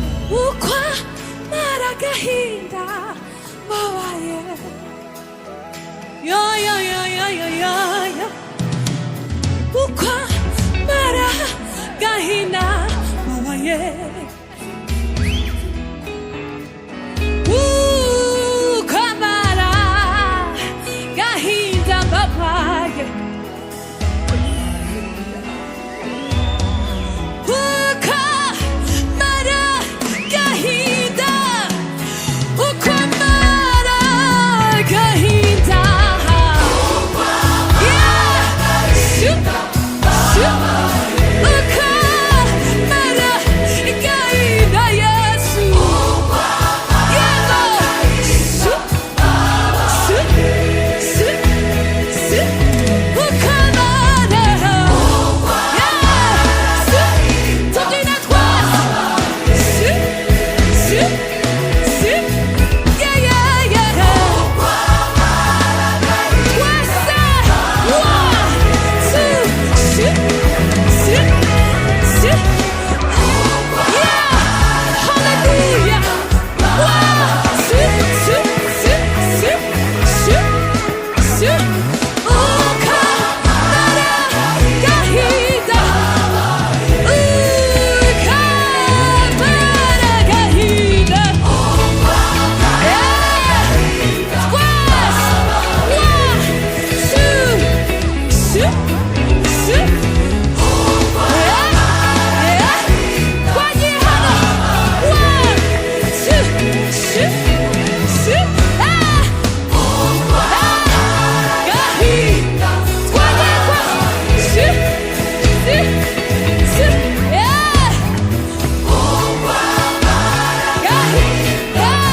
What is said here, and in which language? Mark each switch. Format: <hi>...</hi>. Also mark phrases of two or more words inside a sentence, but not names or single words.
<rw>Ukwa maragahinda babaye. Ya, ya, ya, ya, ya, ya, ya. Ukwa maragahinda babaye. Ukwa maragahinda babaye. Ukwa maragahinda. Ukwa maragahinda. Yeah. Shu, shu. Ukwa maragahinda, Yesu. Yego. Shu, shu, shu, shu. Ukwa mara. Yeah. Shu. Tubyina twese. Shu, shu, shu.</rw> <en>Yeah, yeah, yeah.</en> <rw>Twese.</rw> <en>One, two. Shu, shu, shu. Yeah. Hallelujah. One, two, shu, shu, shu, shu, shu.</en> <rw>Ukwa mara gahinda. Ukwa mara gahinda. Yeah. Twese.</rw> <en>One, two, shu, shu, shu. Yeah. Yeah. One, two, shu, shu, shu. Ah. Ah.</en> <rw>Gahinda.</rw> <en>One, two, shu, shu, shu. Yeah.</en> <rw>Gahinda.</rw>